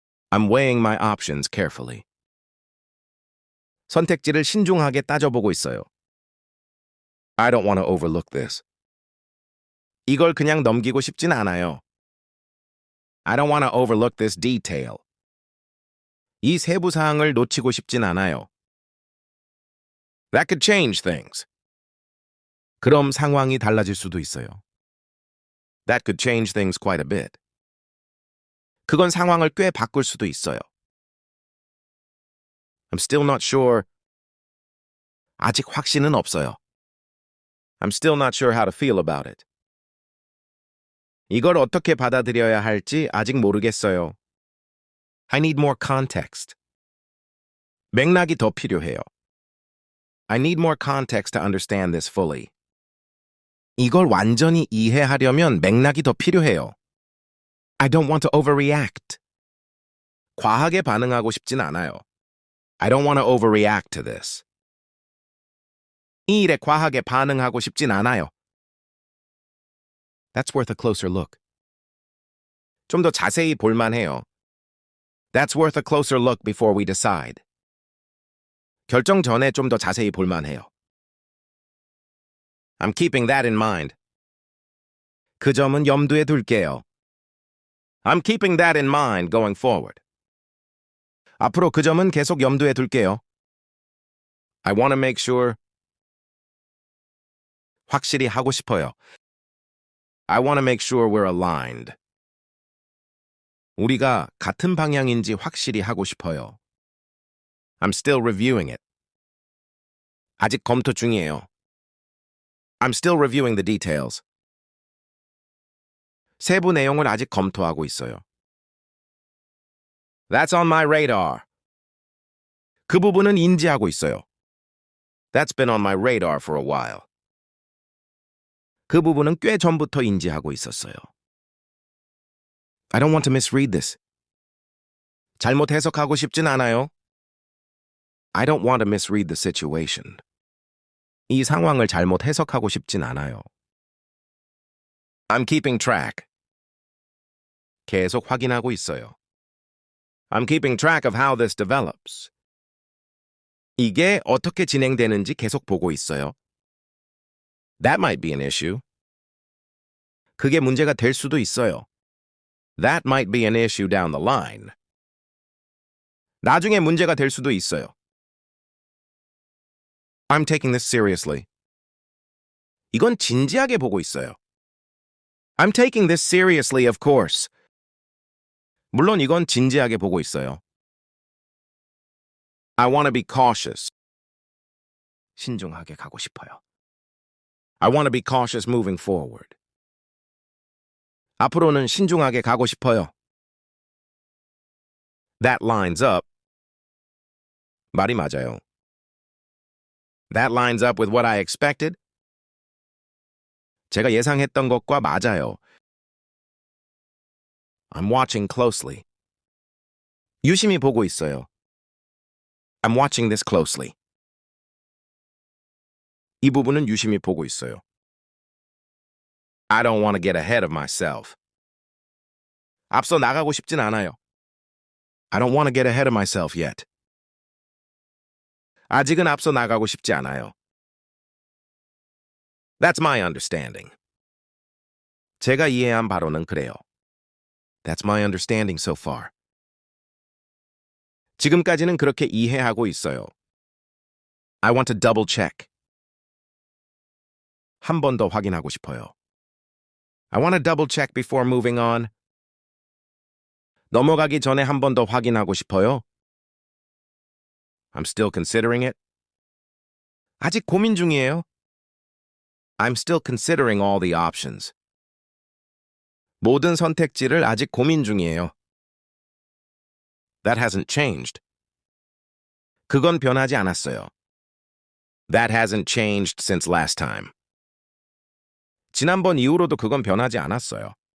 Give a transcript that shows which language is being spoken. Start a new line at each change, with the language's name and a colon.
English: I'm weighing my options carefully.
Korean: 선택지를 신중하게 따져보고 있어요.
English: I don't want to overlook this.
Korean: 이걸 그냥 넘기고 싶진 않아요.
English: I don't want to overlook this detail.
Korean: 이 세부 사항을 놓치고 싶진 않아요.
English: That could change things.
Korean: 그럼 상황이 달라질 수도 있어요.
English: That could change things quite a bit.
Korean: 그건 상황을 꽤 바꿀 수도 있어요.
English: I'm still not sure.
Korean: 아직 확신은 없어요.
English: I'm still not sure how to feel about it.
Korean: 이걸 어떻게 받아들여야 할지 아직 모르겠어요.
English: I need more context.
Korean: 맥락이 더 필요해요.
English: I need more context to understand this fully.
Korean: 이걸 완전히 이해하려면 맥락이 더 필요해요.
English: I don't want to overreact.
Korean: 과하게 반응하고 싶진 않아요.
English: I don't want to overreact to this.
Korean: 이 일에 과하게 반응하고 싶진 않아요.
English: That's worth a closer look.
Korean: 좀 더 자세히 볼만해요.
English: That's worth a closer look before we decide.
Korean: 결정 전에 좀 더 자세히 볼만해요.
English: I'm keeping that in mind.
Korean: 그 점은 염두에 둘게요.
English: I'm keeping that in mind going forward.
Korean: 앞으로 그 점은 계속 염두에 둘게요.
English: I want to make sure.
Korean: 확실히 하고 싶어요.
English: I want to make sure we're aligned.
Korean: 우리가 같은 방향인지 확실히 하고 싶어요.
English: I'm still reviewing it.
Korean: 아직 검토 중이에요.
English: I'm still reviewing the details.
Korean: 세부 내용을 아직 검토하고 있어요.
English: That's on my radar.
Korean: 그 부분은 인지하고 있어요.
English: That's been on my radar for a while.
Korean: 그 부분은 꽤 전부터 인지하고 있었어요.
English: I don't want to misread this.
Korean: 잘못 해석하고 싶진 않아요.
English: I don't want to misread the situation.
Korean: 이 상황을 잘못 해석하고 싶진 않아요.
English: I'm keeping track.
Korean: 계속 확인하고 있어요.
English: I'm keeping track of how this develops.
Korean: 이게 어떻게 진행되는지 계속 보고 있어요.
English: That might be an issue.
Korean: 그게 문제가 될 수도 있어요.
English: That might be an issue down the line.
Korean: 나중에 문제가 될 수도 있어요.
English: I'm taking this seriously.
Korean: 이건 진지하게 보고 있어요.
English: I'm taking this seriously, of course.
Korean: 물론 이건 진지하게 보고 있어요.
English: I want to be cautious.
Korean: 신중하게 가고 싶어요.
English: I want to be cautious moving forward.
Korean: 앞으로는 신중하게 가고 싶어요.
English: That lines up.
Korean: 말이 맞아요.
English: That lines up with what I expected.
Korean: 제가 예상했던 것과 맞아요.
English: I'm watching closely.
Korean: 유심히 보고 있어요.
English: I'm watching this closely.
Korean: 이 부분은 유심히 보고 있어요.
English: I don't want to get ahead of myself.
Korean: 앞서 나가고 싶진 않아요.
English: I don't want to get ahead of myself yet.
Korean: 아직은 앞서 나가고 싶지 않아요.
English: That's my understanding.
Korean: 제가 이해한 바로는 그래요.
English: That's my understanding so far.
Korean: 지금까지는 그렇게 이해하고 있어요.
English: I want to double check.
Korean: 한 번 더 확인하고 싶어요.
English: I want to double check before moving on.
Korean: 넘어가기 전에 한 번 더 확인하고 싶어요.
English: I'm still considering it.
Korean: 아직 고민 중이에요.
English: I'm still considering all the options.
Korean: 모든 선택지를 아직 고민 중이에요.
English: That hasn't changed.
Korean: 그건 변하지 않았어요.
English: That hasn't changed since last time.
Korean: 지난번 이후로도 그건 변하지 않았어요.